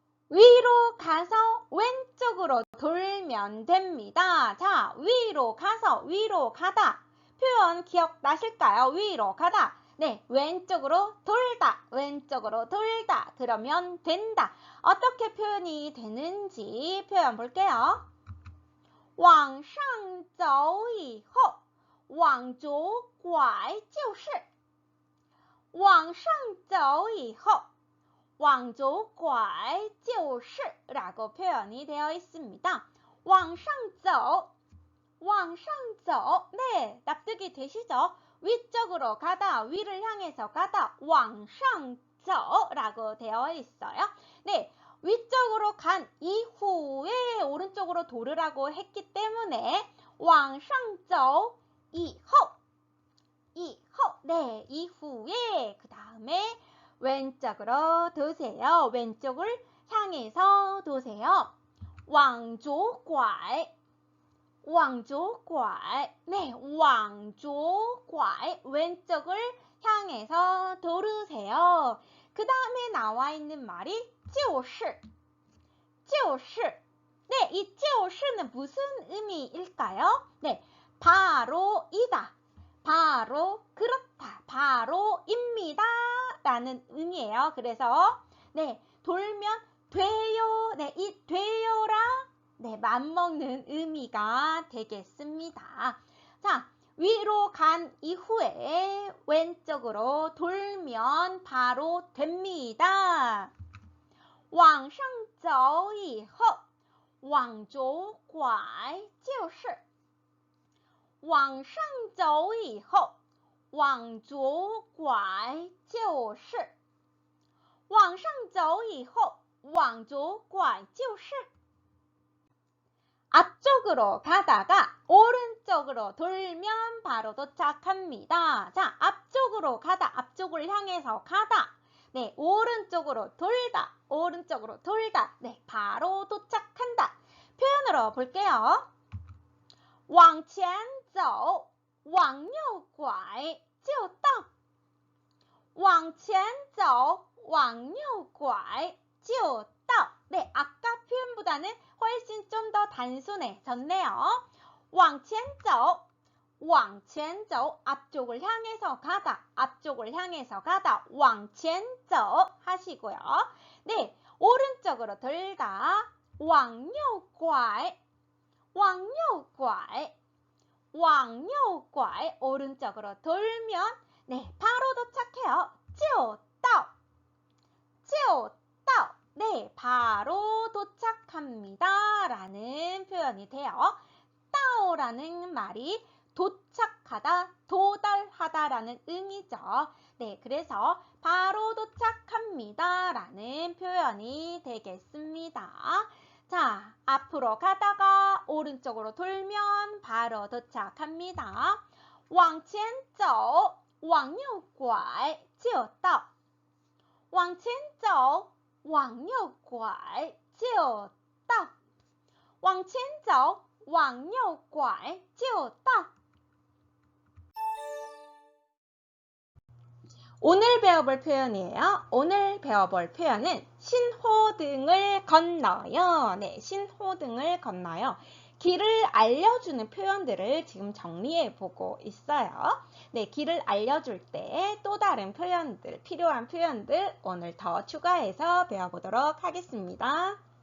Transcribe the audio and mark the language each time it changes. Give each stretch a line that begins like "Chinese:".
Korean: 위로 가서 왼쪽으로 돌면 됩니다. 자, 위로 가서, 위로 가다. 표현 기억나실까요? 위로 가다. 네, 왼쪽으로 돌다, 왼쪽으로 돌다. 그러면 된다. 어떻게 표현이 되는지 표현 볼게요.
Chinese: 往上走以后往左拐就是往上走以后往左拐就是
Korean: 라고 표현이 되어 있습니다.
Chinese: 往上走, 往上走.
Korean: 네, 납득이 되시죠? 위쪽으로 가다, 위를 향해서 가다, 往上走라고 되어 있어요. 네, 위쪽으로 간 이후에 오른쪽으로 돌으라고 했기 때문에 往上走以后, 以后, 네, 이후에 그 다음에 왼쪽으로 도세요. 왼쪽을 향해서 도세요. 往左拐, 往左拐, 네, 往左拐, 왼쪽을 향해서 도르세요. 그 다음에 나와 있는 말이 就是, 就是. 네, 이 就是는 무슨 의미일까요? 네, 바로이다. 바로 그렇다, 바로입니다 라는 의미예요. 그래서 네, 돌면 돼요. 네, 이 돼요랑 네, 맞먹는 의미가 되겠습니다. 자, 위로 간 이후에 왼쪽으로 돌면 바로 됩니다.
Chinese: 往上走以后往左拐就是往上走以后往左拐就是往上走以后往左拐就是
Korean: 앞쪽으로 가다가 오른쪽으로 돌면 바로 도착합니다. 자, 앞쪽으로 가다, 앞쪽을 향해서 가다. 네, 오른쪽으로 돌다, 오른쪽으로 돌다. 네, 바로 도착한다. 표현으로 볼게요.
Chinese: 往前走往右拐就到往前走往右拐就到
Korean: 네, 아까 표현보다는 훨씬 좀 더 단순해졌네요. 往前走往前走 앞쪽을 향해서 가다, 앞쪽을 향해서 가다. 往前走 하시고요. 네, 오른쪽으로 돌다.
Chinese: 往右拐往右拐往右拐
Korean: 오른쪽으로 돌면 네, 바로 도착해요. 就到就到 네, 바로 도착합니다 라는 표현이 돼요. 到라는 말이 도착하다, 도달하다 라는 의미죠. 네, 그래서 바로 도착합니다 라는 표현이 되겠습니다. 자, 앞으로 가다가 오른쪽으로 돌면 바로 도착합니다.
Chinese: 往前走往右拐就到往前走往右拐就到往前走往右拐就到
Korean: 오늘 배워볼 표현이에요. 오늘 배워볼 표현은 신호등을 건너요. 네, 신호등을 건너요. 길을 알려주는 표현들을 지금 정리해보고 있어요. 네, 길을 알려줄 때 또 다른 표현들, 필요한 표현들 오늘 더 추가해서 배워보도록 하겠습니다.